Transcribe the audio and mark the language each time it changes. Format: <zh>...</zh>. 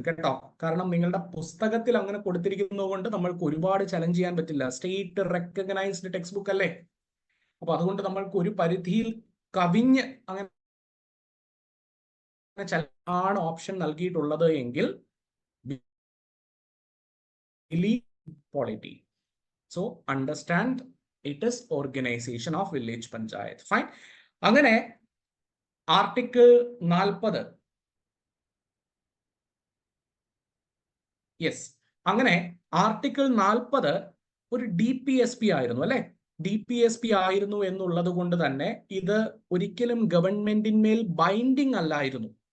<ml>കേട്ടോ, കാരണം നിങ്ങളുടെ പുസ്തകത്തിൽ അങ്ങനെ കൊടുത്തിരിക്കുന്നത് കൊണ്ട് നമ്മൾക്ക് ഒരുപാട് ചലഞ്ച് ചെയ്യാൻ പറ്റില്ല. സ്റ്റേറ്റ് റെക്കഗ്നൈസ്ഡ് ടെക്സ്റ്റ് ബുക്ക് അല്ലേ? അപ്പൊ അതുകൊണ്ട് നമ്മൾക്ക് ഒരു പരിധിയിൽ കവിഞ്ഞ് അങ്ങനെ ആണ് ഓപ്ഷൻ നൽകിയിട്ടുള്ളത് എങ്കിൽ polity.</ml> <en>So understand it is organization of village panchayat. Fine.</en> <ml>അങ്ങനെ ആർട്ടിക്കിൾ 40 യെസ്, അങ്ങനെ ആർട്ടിക്കിൾ 40 ഒരു DPSP ആയിരുന്നു അല്ലെ. DPSP ആയിരുന്നു എന്നുള്ളത് കൊണ്ട് തന്നെ ഇത് ഒരിക്കലും ഗവൺമെന്റിന്മേൽ ബൈൻഡിങ് അല്ലായിരുന്നു.</ml>